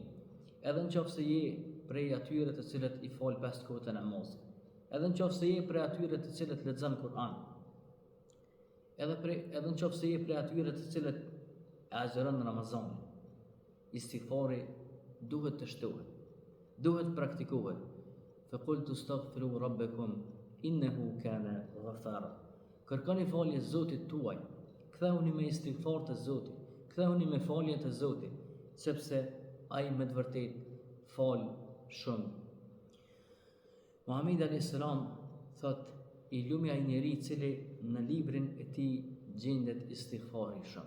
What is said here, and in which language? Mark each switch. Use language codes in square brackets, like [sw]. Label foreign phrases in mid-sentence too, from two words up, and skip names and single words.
[sq] Edhe nëse je prej atyre të cilët i fal 5 kohët e namazit. Edhe nëse je prej atyre të cilët lexon Kur'an. Edhe nëse je prej atyre të cilët e agjeron Ramazanin. Istighfari duhet të shtohet, duhet praktikohet. [ar] فقلت استغفروا ربكم إنه كان غفارا. [sq] Kërkoni falje Zotit tuaj, kthehuni me istighfar te Zoti, kthehuni me falje te Zoti, sepse ai me të vërtetë fal shumë. Muhamedi [ar] عليه السلام [sq] thot: i lumi ai njeri i cili në librin e tij gjendet istighfari shumë.